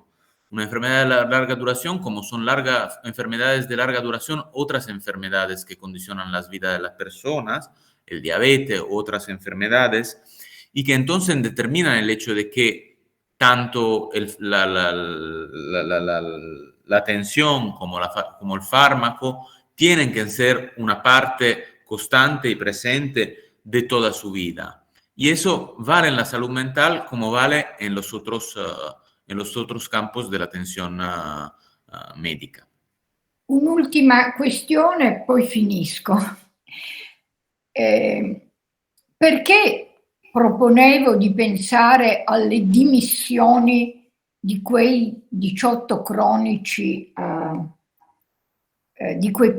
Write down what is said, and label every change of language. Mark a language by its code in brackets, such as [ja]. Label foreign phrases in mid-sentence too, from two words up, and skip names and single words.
[es] Una enfermedad de larga duración, como son enfermedades de larga duración, otras enfermedades que condicionan las vidas de las personas, el diabetes, otras enfermedades, y que entonces determinan el hecho de que tanto la atención como el fármaco tienen que ser una parte constante y presente de toda su vida. Y eso vale en la salud mental como vale en los otros campos de la atención medica. [it] Un'ultima questione, poi finisco. Perché proponevo di pensare alle dimissioni di quei 18 cronici, di quei